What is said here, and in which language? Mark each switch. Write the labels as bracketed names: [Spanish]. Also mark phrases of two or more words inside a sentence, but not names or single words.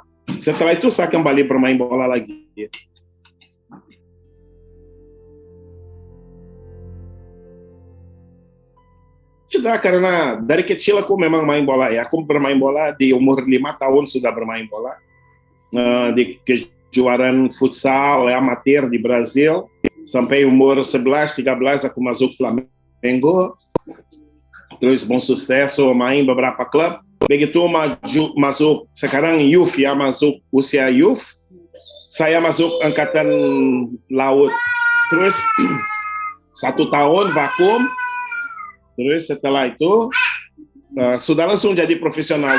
[Indonesian] Setelah itu saya kembali bermain bola lagi. Sudah, karena dari kecil aku memang main bola ya. Aku bermain bola di umur 5 tahun sudah bermain bola. Di kejuaraan futsal amatir di Brasil. Sampai umur 11-13 aku masuk Flamengo. Terus bom sucesso, main beberapa klub. Begitu masuk sekarang youth ya, masuk usia youth, saya masuk Angkatan Laut. Terus 1 tahun vakum. Terus setelah itu sudah langsung jadi profesional.